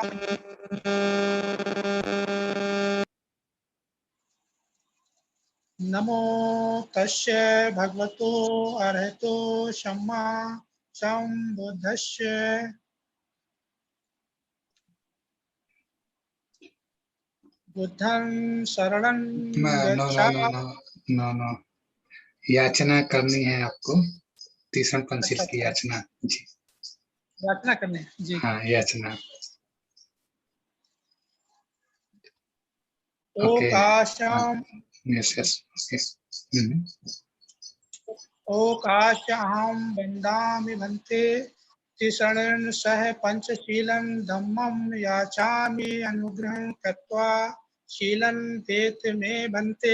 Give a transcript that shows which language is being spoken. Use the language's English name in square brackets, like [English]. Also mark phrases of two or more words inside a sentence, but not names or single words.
[Pali] नमो तस्से भगवतो अरहतो सम्मा संबुद्धस्से. बुद्धं शरणं गच्छामि. [Hindi] नो, याचना करनी है आपको. तीसरा पंसील की याचना. जी, याचना करने. जी. हाँ, याचना. [Pali] ओकाशं. [English] यस. [Pali] ओकाशं वन्दामि भन्ते. तिसरणं सह पंचशीलं धम्मं याचामि अनुग्रहं कृत्वा शीलं देत मे भन्ते.